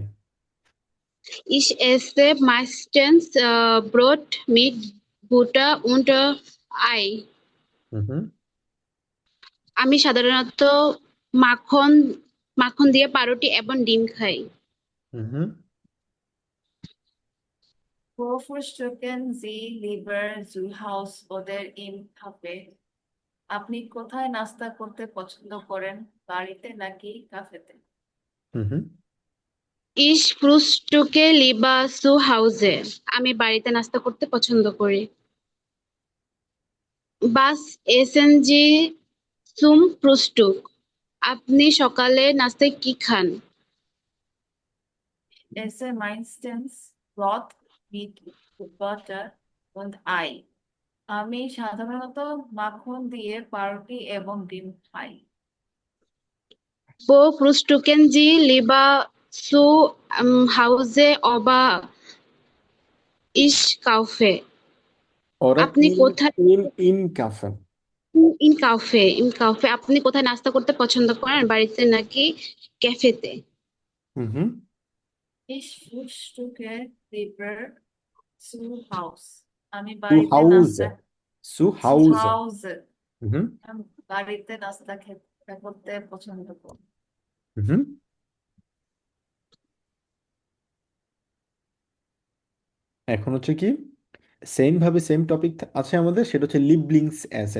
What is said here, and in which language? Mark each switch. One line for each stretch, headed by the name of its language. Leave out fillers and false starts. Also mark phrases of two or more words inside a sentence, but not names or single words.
German: Ich esse meistens Brot mit Butter und Ei. হুম
Bangla: আমি সাধারণত মাখন মাখন দিয়ে পাউরুটি এবং ডিম খাই। হুম
German: Wo frühstücken Sie lieber zu Hause oder im Café?
Bangla: আপনি কোথায় নাস্তা করতে পছন্দ করেন, বাড়িতে নাকি কাফেতে? হুম
German: Ich frühstücke lieber zu Hause.
Bangla: আমি বাড়িতে নাস্তা করতে পছন্দ করি।
German: Was essen Sie zum Frühstück?
Bangla: আপনি সকালে নাস্তায় কি খান?
German: Esse meistens Brot mit Butter und Ei.
Bangla: আমি সাধারণত মাখন দিয়ে পাউরুটি এবং ডিম খাই।
German: Wo frühstücken Sie lieber zu Hause oder ich kaufe?
Bangla: ওরা আপনি কোথায়
German: in Café. in Café
Bangla: আপনি কোথায় নাস্তা করতে পছন্দ করেন, বাড়িতে নাকি ক্যাফেতে? হুম
German: Ich frühstücke lieber zu Hause.
Bangla: আমি
German: টু
Bangla: বাড়িতে
German: হাউজে।
Bangla: নাস্তা
German: সু zu হাউজে। Hause. হুম
Bangla: আমি বাড়িতে নাস্তা খেতে করতে পছন্দ করি। হুম এখন হচ্ছে কি, সেম ভাবে সেম টপিক আছে আমাদের, সেটা হচ্ছে
German: Lieblingsessen.